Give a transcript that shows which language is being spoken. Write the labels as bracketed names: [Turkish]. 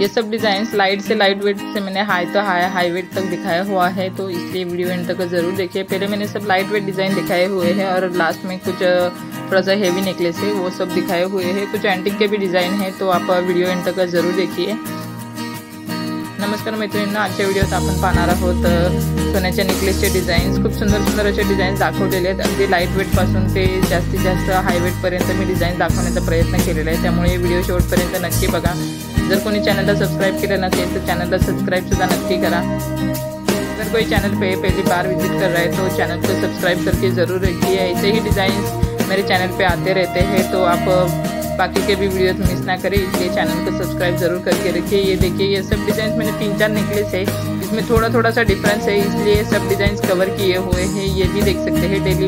[Hindi] ये सब designs light से लाइट वेट से मैंने हाई वेट तक दिखाया हुआ है, तो इसलिए वीडियो एंड तक ज़रूर देखिए। पहले मैंने सब लाइट वेट डिज़ाइन दिखाए हुए हैं और लास्ट में कुछ थोड़ा सा हेवी नेकलेस है वो सब दिखाए हुए हैं। कुछ एंटिक के भी डिज़ाइन है, तो आप वीडियो एंड तक ज़रूर देखिए। [Marathi] नमस्कार मैत्रिणींनो, आजच्या व्हिडिओत आपण पाहणार आहोत सोन्याच्या नेकलेसचे डिझाईन्स। खूप सुंदर सुंदर असे डिझाईन्स दाखवलेले आहेत। अगदी लाईट वेट पासून ते जास्तीत जास्त हाय वेट पर्यंत मी डिझाईन दाखवण्याचा प्रयत्न केलेला आहे, त्यामुळे व्हिडिओ शेवटपर्यंत नक्की बघा। जर कोणी चॅनलला सबस्क्राइब केलं नसेल तर चॅनलला सबस्क्राइब सुद्धा नक्की करा। [Hindi] अगर कोई चैनल पे पहली बार विजिट कर रहा है तो चैनल को सब्सक्राइब करके ज़रूर रखिए। ऐसे ही डिज़ाइंस मेरे चैनल पे आते रहते हैं, तो आप बाकी के भी वीडियोस मिस ना करें, इसलिए चैनल को सब्सक्राइब जरूर करके रखिए। ये देखिए, ये सब डिज़ाइंस मैंने 3-4 नेकलेस है, इसमें थोड़ा सा डिफरेंस है, इसलिए सब डिज़ाइंस कवर किए हुए हैं। ये भी देख सकते हैं।